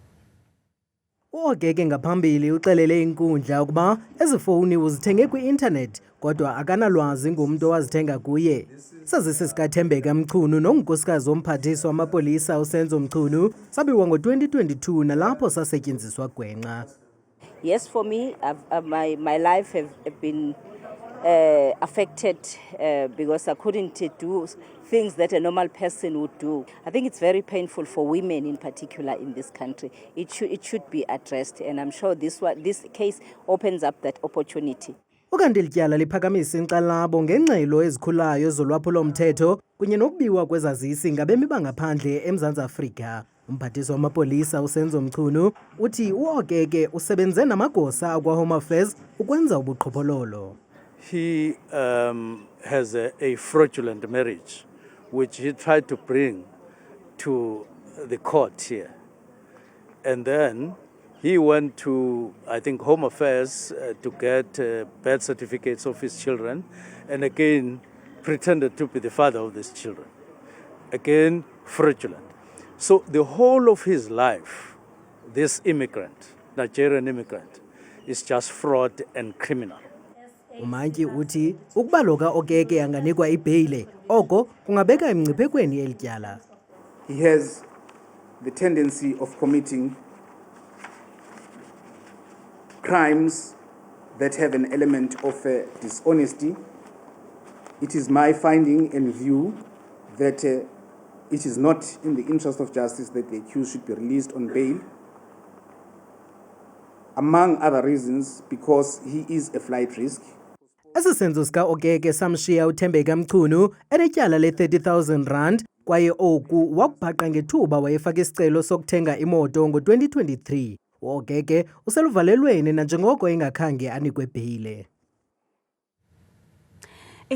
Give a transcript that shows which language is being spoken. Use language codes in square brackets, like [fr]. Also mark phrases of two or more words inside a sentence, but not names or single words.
[xh] uOkeke ngaphambili uxelele inkundla ukuba ezifowuni uzithenge kwi-internet kodwa akanalwazi ngumntu owazithenga kuye. Sazisi sikaThembeka Mchunu nonkosikazi womphathiswa wamapolisa uSenzo Mchunu sabiwa ngo-2022 nalapho sasetyenziswa gwenxa. [en] Yes, for me, my life have been affected because I couldn't do things that a normal person would do. I think it's very painful for women in particular in this country. It should be addressed, and I'm sure this case opens up that opportunity. [xh] Ukanti lityala liphakamisa inkxalabo ngengxelo ezikhulayo zolwaphulo-mthetho kunye nokubiwa kwezazisi ngabemi bangaphandle eMzantsi Afrika. Umphathiswa wamapolisa uSenzo Mchunu uthi uOkeke usebenze namagosa akwa-Home Affairs ukwenza ubuqhophololo. [en] He has a fraudulent marriage, which he tried to bring to the court here. And then he went to, I think, Home Affairs to get birth certificates of his children, and again pretended to be the father of these children. Again, fraudulent. So the whole of his life, this immigrant, Nigerian immigrant, is just fraud and criminal. [xh] Umantyi uthi ukuba lo kaOkeke anganikwa ibheyile oko kungabeka emngciphekweni elityala. [en] He has the tendency of committing crimes that have an element of dishonesty. It is my finding and view that it is not in the interest of justice that the accused should be released on bail. Among other reasons, because he is a flight risk. [xh] Esi senzo sikaOkeke samshiya uThembeka Mchunu enetyala le-30,000 kwaye oku wakubhaqa ngethuba wayefaka isicelo sokuthenga imoto ngo-2023. uOkeke useluvalelweni nanjengoko engakhange anikwe bheyile.